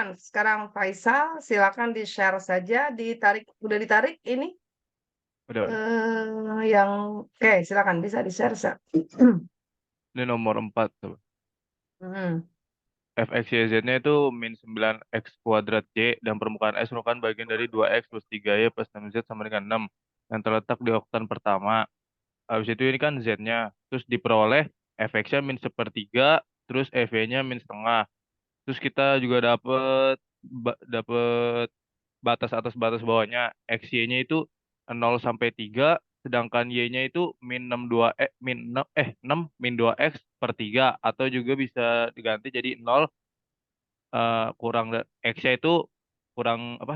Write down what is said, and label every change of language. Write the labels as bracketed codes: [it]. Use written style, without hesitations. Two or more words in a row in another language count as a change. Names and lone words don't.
[id] Sekarang Faisal, silakan di-share saja, udah ditarik ini Udah. yang oke, silakan bisa di-share. Ini nomor 4 tuh. Hmm. Fx y z-nya itu min 9x kuadrat y dan permukaan S merupakan bagian dari 2x plus 3y plus 6z sama dengan 6 yang terletak di oktan pertama. Habis itu ini kan z-nya. Terus diperoleh fx-nya min 1/3, terus fy-nya min setengah. Terus kita juga dapet batas atas batas bawahnya. XY-nya itu 0 sampai 3, sedangkan Y-nya itu min 6 2 min 6 min 2x per 3 atau juga bisa diganti jadi 0 X-nya itu kurang apa?